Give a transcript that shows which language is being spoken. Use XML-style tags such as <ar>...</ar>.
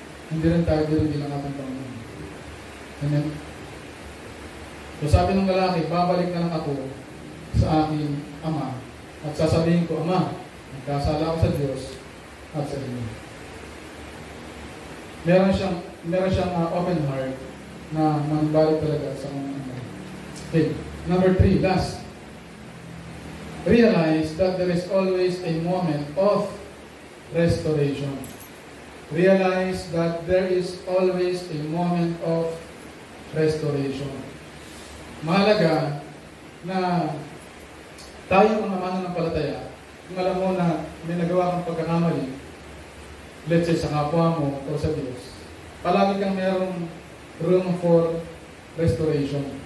<tl>Hindi rin tayo din ang ating Panginoon. Amen? So sabi ng lalaki, babalik na lang ako sa aking ama at sasabihin ko, "Ama, nagkasala ako sa Diyos at sa inyo." Meron siyang open heart na manbalik talaga sa mga ama.</tl> <en>Okay, number 3, last. Realize that there is always a moment of restoration. Realize that there is always a moment of restoration.</en> <tl>Mahalaga na tayo mga mananampalataya, kung alam mo na may nagawa kang pagkakamali,</tl> <en>let's say</en> <tl>sa kapwa mo o sa Diyos, palagi kang mayroong room for restoration.</tl>